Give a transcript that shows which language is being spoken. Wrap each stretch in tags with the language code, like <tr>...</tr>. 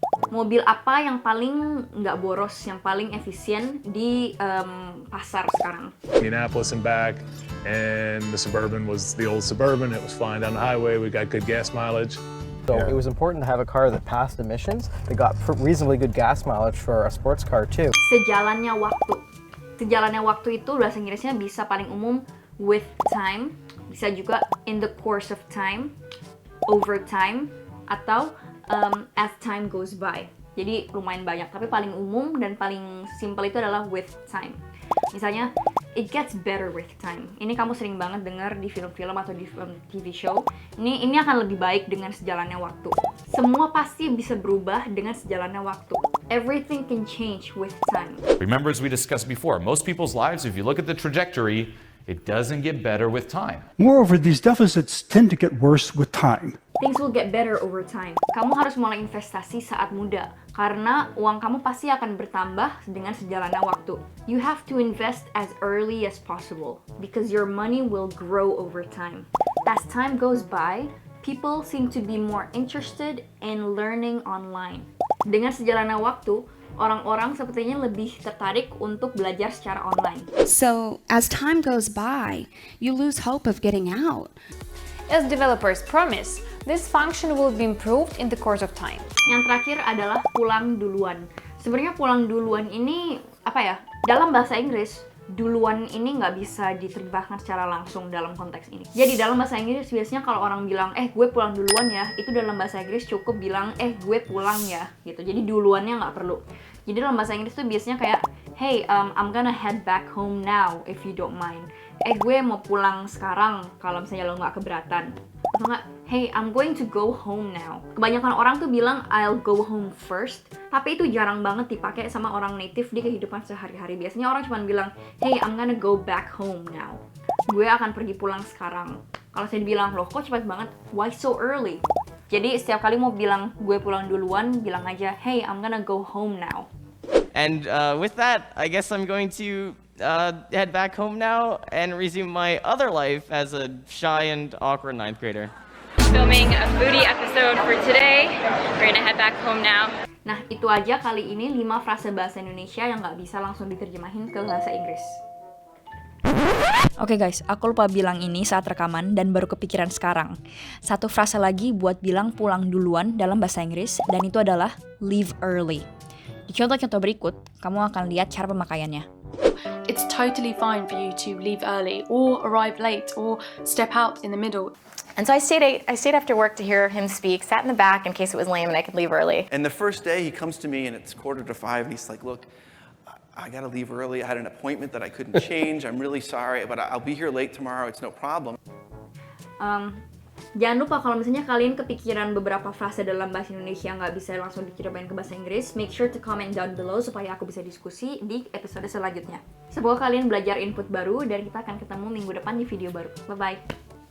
<id>Mobil apa yang paling nggak boros, yang paling efisien di pasar sekarang?</id> <en>Indianapolis and back, and the Suburban was the old Suburban. It was flying down the highway. We got good gas mileage. So it was important to have a car that passed emissions, that got reasonably good gas mileage for a sports car too.</en> <id>Sejalannya waktu. Sejalannya waktu itu bahasa Inggrisnya bisa paling umum with time, bisa juga</id> <en>in the course of time, over time,</en> <id>atau</id> <en>as time goes by.</en> <id>Jadi lumayan banyak, tapi paling umum dan paling simple itu adalah with time.</id> <en>Misalnya, it gets better with time.</en> <id>Ini kamu sering banget dengar di film-film atau di TV show. Ini akan lebih baik dengan sejalannya waktu. Semua pasti bisa berubah dengan sejalannya waktu.</id> <en>Everything can change with time. Remember, as we discussed before, most people's lives, if you look at the trajectory, it doesn't get better with time. Moreover, these deficits tend to get worse with time. Things will get better over time.</en> <id>Kamu harus mulai investasi saat muda, karena uang kamu pasti akan bertambah dengan sejalannya waktu.</id> <en>You have to invest as early as possible, because your money will grow over time. As time goes by, people seem to be more interested in learning online.</en> <id>Dengan sejalannya waktu, orang-orang sepertinya lebih tertarik untuk belajar secara online.</id> <en>So, as time goes by, you lose hope of getting out. As developers promise, this function will be improved in the course of time.</en> <id>Yang terakhir adalah pulang duluan. Sebenarnya pulang duluan ini apa ya? Dalam bahasa Inggris, duluan ini nggak bisa diterjemahkan secara langsung dalam konteks ini. Jadi dalam bahasa Inggris biasanya kalau orang bilang gue pulang duluan ya, itu dalam bahasa Inggris cukup bilang gue pulang ya gitu. Jadi duluannya nggak perlu. Jadi dalam bahasa Inggris tuh biasanya kayak</id> <en>hey, I'm gonna head back home now if you don't mind.</en> <id>Gue mau pulang sekarang kalau misalnya lo nggak keberatan. Atau nggak,</id> <en>hey, I'm going to go home now.</en> <id>Kebanyakan orang tuh bilang</id> <en>I'll go home first,</en> <id>tapi itu jarang banget dipakai sama orang native di kehidupan sehari-hari. Biasanya orang cuma bilang,</id> <en>hey, I'm gonna go back home now.</en> <id>Gue akan pergi pulang sekarang. Kalau saya dibilang, loh kok cepat banget?</id> <en>Why so early?</en> <id>Jadi setiap kali mau bilang gue pulang duluan, bilang aja,</id> <en>hey, I'm gonna go home now. And with that, I guess I'm going to head back home now and resume my other life as a shy and awkward 9th grader. Filming a foodie episode for today. We're gonna head back home now.</en> <id>Nah, itu aja kali ini 5 frase bahasa Indonesia yang nggak bisa langsung diterjemahin ke bahasa Inggris. Oke guys, aku lupa bilang ini saat rekaman dan baru kepikiran sekarang. Satu frase lagi buat bilang pulang duluan dalam bahasa Inggris, dan itu adalah leave early. Di contoh-contoh berikut, kamu akan lihat cara pemakaiannya.</id> <en>It's totally fine for you to leave early or arrive late or step out in the middle. And so I stayed after work to hear him speak, sat in the back in case it was lame and I could leave early. And the first day he comes to me and it's 4:45. He's like, look, I gotta leave early. I had an appointment that I couldn't change. I'm really sorry, but I'll be here late tomorrow. It's no problem.</en> <id>Jangan lupa kalau misalnya kalian kepikiran beberapa frase dalam bahasa Indonesia nggak bisa langsung diterjemahin ke bahasa Inggris,</id> <en>make sure to comment down below</en> <id>supaya aku bisa diskusi di episode selanjutnya. Semoga kalian belajar input baru dan kita akan ketemu minggu depan di video baru. Bye-bye!</id>